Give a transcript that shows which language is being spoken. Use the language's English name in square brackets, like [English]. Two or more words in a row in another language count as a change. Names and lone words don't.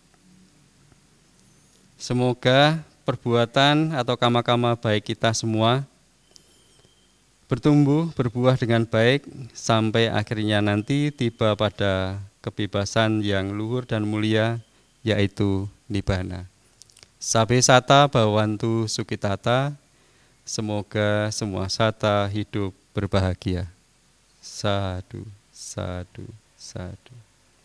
[Indonesian] Semoga perbuatan atau kama-kama baik kita semua bertumbuh, berbuah dengan baik sampai akhirnya nanti tiba pada kebebasan yang luhur dan mulia, yaitu Nibbana. [Pali] Sabe sata bhavantu sukitata. [Indonesian] Semoga semua sata hidup berbahagia. [Pali] Sadu, sadu, sadu.